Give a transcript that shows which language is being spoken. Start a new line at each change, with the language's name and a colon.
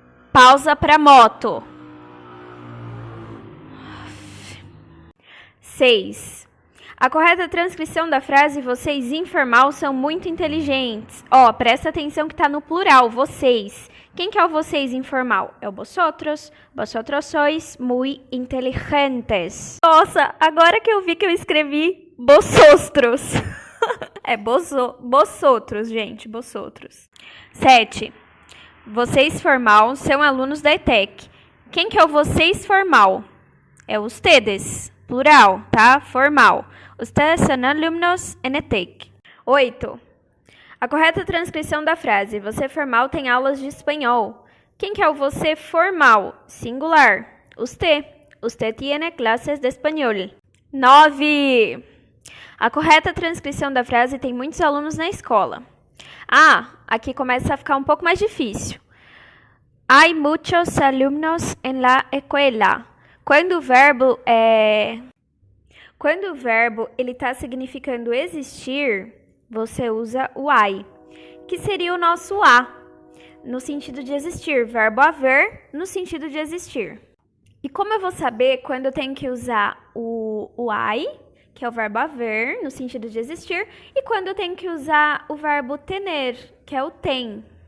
Portuguese: Pausa para moto. 6. A correta transcrição da frase vocês informal são muito inteligentes. Presta atenção que está no plural, vocês. Quem que é o vocês informal? É o vosotros.
Spanish: Vosotros sois muy inteligentes.
Portuguese: Nossa, agora que eu vi que eu escrevi vosotros. É vosotros, gente, vosotros. 7. Vocês formal são alunos da ETEC. Quem que é o vocês formal? É ustedes, plural, tá? Formal.
Spanish: Ustedes são alumnos en ETEC.
Portuguese: 8. A correta transcrição da frase você formal tem aulas de espanhol. Quem que é o você formal? Singular. Usted.
Spanish: Usted tiene clases de espanhol.
Portuguese: 9. A correta transcrição da frase tem muitos alunos na escola. Aqui começa a ficar um pouco mais difícil.
Spanish: Hay muchos alumnos en la escuela.
Portuguese: Quando o verbo ele está significando existir, você usa o hay, que seria o nosso a, no sentido de existir. Verbo haver, no sentido de existir. E como eu vou saber quando eu tenho que usar o hay, que é o verbo haver, no sentido de existir, e quando eu tenho que usar o verbo tener, que é o tem.